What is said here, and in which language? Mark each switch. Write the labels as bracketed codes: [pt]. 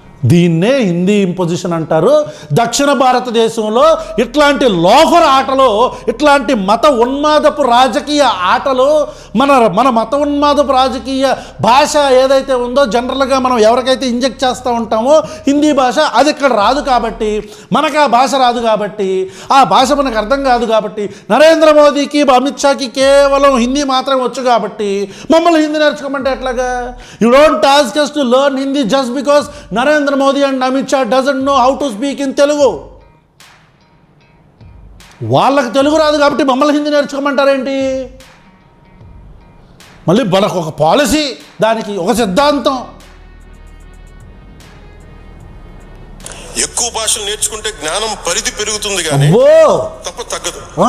[te] దీన్నే హిందీ ఇంపోజిషన్ అంటారు. దక్షిణ భారతదేశంలో ఇట్లాంటి లోఫర్ ఆటలు, ఇట్లాంటి మత ఉన్మాదపు రాజకీయ ఆటలు, మన మత ఉన్మాదపు రాజకీయ భాష ఏదైతే ఉందో జనరల్గా మనం ఎవరికైతే ఇంజెక్ట్ చేస్తూ ఉంటామో హిందీ భాష, అది ఇక్కడ రాదు కాబట్టి, మనకు ఆ భాష రాదు కాబట్టి, ఆ భాష మనకు అర్థం కాదు కాబట్టి, నరేంద్ర మోదీకి అమిత్ షాకి కేవలం హిందీ మాత్రం వచ్చు కాబట్టి మమ్మల్ని హిందీ నేర్చుకోమంటే ఎట్లాగా? [en] You don't ask us to learn Hindi just because Narendra Modi and Amit Shah doesn't know how to speak in Telugu. [te] వాళ్ళకి తెలుగు రాదు కాబట్టి మమ్మల్ని హిందీ నేర్చుకోమంటారేంటి? మళ్ళీ మనకు ఒక పాలసీ, దానికి ఒక సిద్ధాంతం. ఎక్కువ భాషలు నేర్చుకుంటే జ్ఞానం పరిధి పెరుగుతుంది కానీ తప్ప తగ్గదు.